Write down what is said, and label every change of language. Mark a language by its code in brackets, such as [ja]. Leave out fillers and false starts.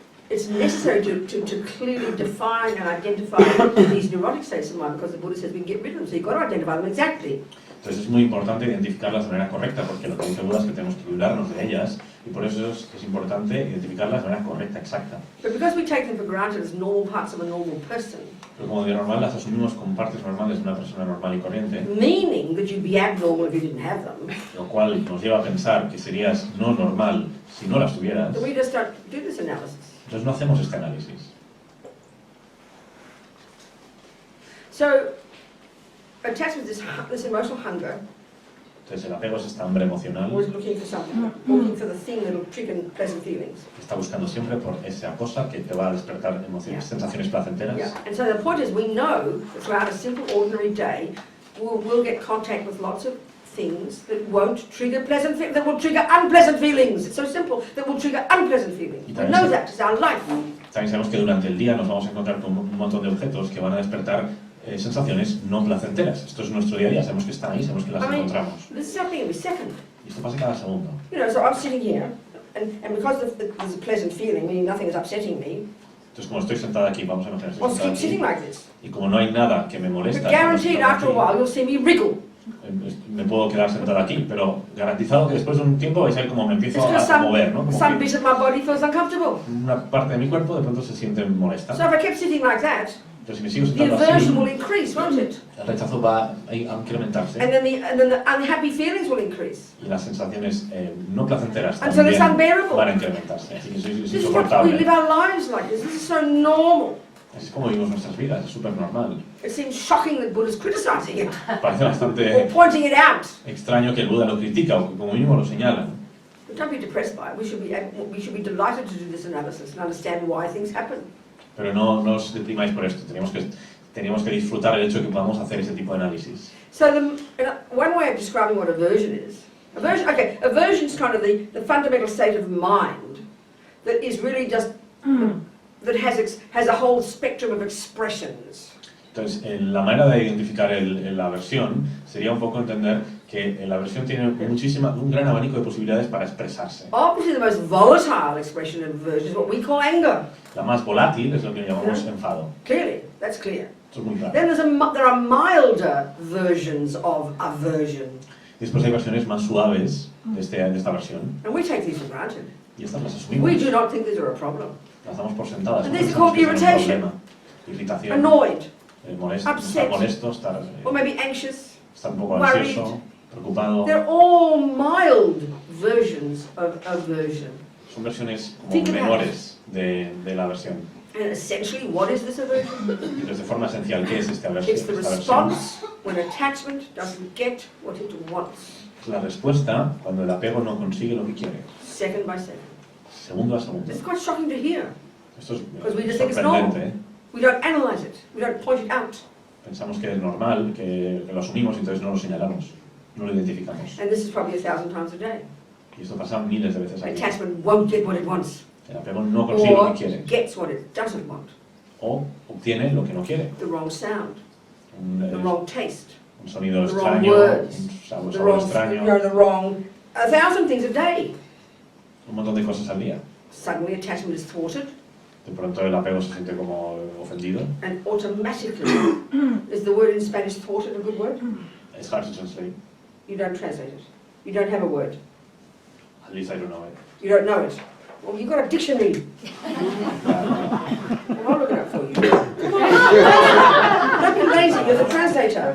[en] It's necessary to clearly define and identify these neurotic states of mind, because the Buddha says we can get rid of them, so you've got to identify them exactly. [es] Entonces es muy importante identificarlas de manera correcta, porque lo que dice Buda es que tenemos que librarnos de ellas, y por eso es importante identificarlas de manera correcta, exacta. [en] But because we take them for granted as normal parts of a normal person, [es] Pero como de normal las asumimos como partes normales de una persona normal y corriente, [en] meaning that you'd be abnormal if you didn't have them, [es] lo cual nos lleva a pensar que serías no normal si no las tuvieras, [en] then we just don't do this analysis. [es] entonces no hacemos este análisis. [en] So, attachment, this emotional hunger, [es] Entonces el apego es esta hambre emocional [en] always looking for something, looking for the thing that will trigger pleasant feelings. [es] que está buscando siempre por esa cosa que te va a despertar emociones, sensaciones placenteras. [en] Yeah. And so the point is, we know that throughout a simple, ordinary day, we'll get contact with lots of things that won't trigger pleasant feelings, that will trigger unpleasant feelings. It's so simple, that will trigger unpleasant feelings. We know that, it's our life. [es] También sabemos que durante el día nos vamos a encontrar con un montón de objetos que van a despertar sensaciones no placenteras. Esto es nuestro día a día, sabemos que están ahí, sabemos que las encontramos. [en] This is happening every second. [es] Y esto pasa cada segundo. [en] You know, so I'm sitting here, and because there's a pleasant feeling, meaning nothing is upsetting me, [es] Entonces, como estoy sentada aquí, vamos a imaginar, [en] I'll [es] estoy [en] keep sitting [es] sentada [en] like [es] aquí, [en] this. [es] y como no hay nada que me [en] But [es] molesta, [en] guaranteed after a while you'll see me wriggle. [es] me puedo quedar sentada aquí, pero garantizado que después de un tiempo vais a ver cómo me empiezo [en] It's [es] a mover, ¿no? Como [en] some [es] que [en] bit of my body feels uncomfortable. [es] una parte de mi cuerpo de pronto se siente molesta. [en] So if I kept sitting like that, [es] Entonces, si me sigo [en] the [es] sentando [en] aversion will [es] así, [en] increase, won't it? [es] el rechazo va a incrementarse [en] And then the unhappy feelings will increase. [es] y las sensaciones no placenteras [en] Until it's [es] también [en] unbearable. [es] van a incrementarse. Así que es [en] This is what we [es] insoportable. [en] live our lives like this. This is so normal. [es] Es como vivimos nuestras vidas, es súper normal. [en] It seems shocking that Buddha's criticizing it [es] Parece [en] or [es] bastante [en] pointing it out. [es] extraño que el Buda lo critica o que como mínimo lo señala. [en] But don't be depressed by it. We should be delighted to do this analysis and understand why things happen. [es] Pero no os deprimáis por esto, tenemos que disfrutar el hecho de que podamos hacer ese tipo de análisis. [en] So one way of describing what aversion is, aversion is kind of the fundamental state of mind that is really just, that has a whole spectrum of expressions. [es] Entonces, la manera de identificar la aversión sería un poco entender que la aversión tiene un gran abanico de posibilidades para expresarse. [en] Obviously the most volatile expression of aversion is what we call anger. [es] La más volátil es lo que llamamos enfado. [en] Clearly, that's clear. [es] Esto es muy claro. [en] Then there are milder versions of aversion. [es] Después hay versiones más suaves de esta aversión. [en] And we take these for granted. [es] Y estas las asumimos. [en] We do not think these are a problem. [es] Las damos por sentadas. [en] And these are called irritation, [es] Irritación. [en] annoyed, [es] Estar molesto, estar [en] or maybe anxious. [es] un poco [en] worried. [es] ansioso, preocupado. [en] They're all mild versions of aversion. [es] Son versiones como [en] Think about [es] menores de la aversión. [en] And essentially, what is this aversion? [es] Entonces, de forma esencial, ¿qué es [en] It's the [es] esta aversión? [en] response when attachment doesn't get what it wants, [es] Es la respuesta cuando el apego no consigue lo que quiere. [en] second by second. [es] Segundo a segundo. [en] It's quite shocking to hear. [es] Esto es [en] Because we just think it's [es] sorprendente, [en] normal. [es] ¿eh? [en] We don't analyze it. We don't point it out. [es] Pensamos que es normal, que lo asumimos y entonces no lo señalamos, no lo identificamos. [en] And this is probably 1,000 times a day. [es] Y esto pasa miles de veces al día. [en] Attachment won't get what it wants, [es] El apego no consigue lo [en] or [es] que quiere, [en] gets what it doesn't want. [es] o obtiene lo que no quiere. [en] The wrong sound, [es] Un [en] the wrong taste, [es] un sonido [en] the wrong [es] extraño, [en] words, [es] un sabor [en] the wrong, [es] extraño, [en] the wrong, 1,000 things a day. [es] un montón de cosas al día. [en] Suddenly attachment is thwarted, [es] De pronto el apego se siente como ofendido. [en] and automatically, is the word in Spanish thwarted a good word? It's hard to translate. You don't translate it. You don't have a word. At least I don't know it. You don't know it. Well, you've got a dictionary. And I'll look it up for you. Come on. Don't be lazy, you're the translator.